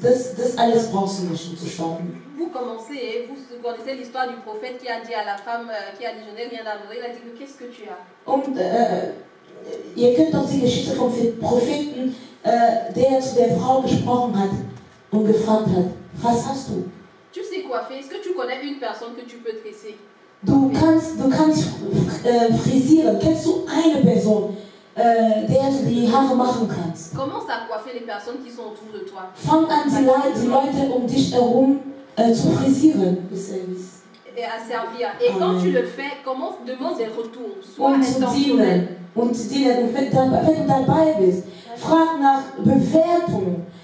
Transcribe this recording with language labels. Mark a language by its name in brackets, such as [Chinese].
[German] Das alles brauchst du nicht, um zu starten. [French] Vous commencez, vous connaissez l'histoire du prophète qui a dit à la femme qui a dit je n'ai rien à manger, il a dit qu'est-ce que tu as? [German] Und ihr kennt doch die Geschichte vom Propheten, der zu der Frau gesprochen hat und gefragt hat, was hast du? [French] Tu sais coiffer, est-ce que tu connais une personne que tu peux tresser? [German] Du kannst frisieren. Kennst du eine Person, der du die Haare machen kannst? [French] Commence à coiffer les personnes qui sont autour de toi. [German] Fang an, die Leute um dich herum zu frisieren. [French] Et à servir. Et quand tu le fais, demande des retours. Sois [German] Und zu dienen. [French] intentionnel. [German] Und zu dienen. Und wenn du dabei bist, frag nach Bewertung.